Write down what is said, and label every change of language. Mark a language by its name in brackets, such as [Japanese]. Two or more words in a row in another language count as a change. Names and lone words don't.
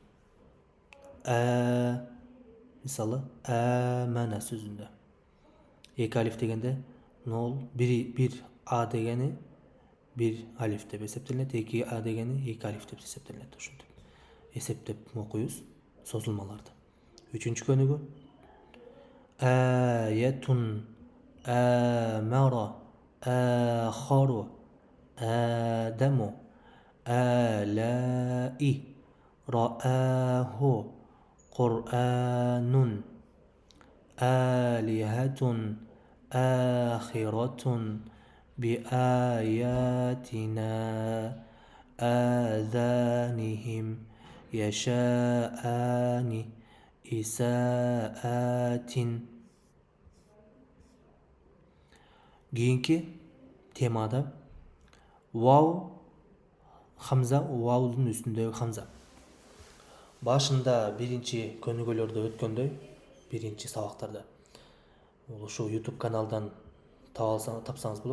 [Kyrgyz] Мисалы мана сөзүндө эки алиф дегенде нол, бир а дегени бир алиф деп эсептелинет, эки а дегени эки алиф деп эсептелинет. Ошентип эсептеп окуйбуз созулмаларды. Үчүнчү көнүгө [Arabic] آيةٌ آمَرَ آخَرُ آدَمُ, آلاءِ رآهُ, قرآن آلهة آخرة بآياتنا آذانهم يشاءان إساءات. [Kyrgyz] Кийинки темада вау хамза, ваудун үстүндөгү хамза. Башында биринчи көнүгөлөрдө өткөндөй, биринчи сабактарда. Ушул YouTube каналдан тапсаңыз болот.